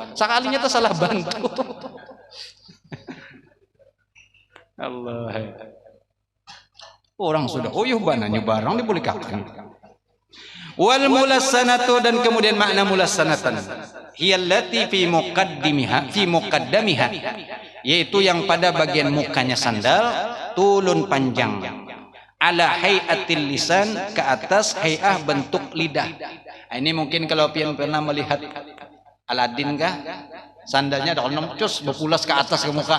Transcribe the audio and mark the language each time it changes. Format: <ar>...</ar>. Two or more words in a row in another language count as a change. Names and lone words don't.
<bjn>Sekalinya tuh salah bantu. Allah. Orang sudah uyuh bana nyubarang dibolehkan.</bjn> <ar>Wal mulassanatu,</ar> <id>dan kemudian makna</id> <ar>mulassanatan hiyallati fi muqaddamiha,</ar> <bjn>yaitu yang pada bagian mukanya sandal tulun panjang,</bjn> <ar>ala hayatil lisan,</ar> <bjn>ke atas hayah bentuk lidah. Ini mungkin kalau pian pernah melihat Aladin kah, sandalnya ada cus berpulas ke atas ke muka.</bjn>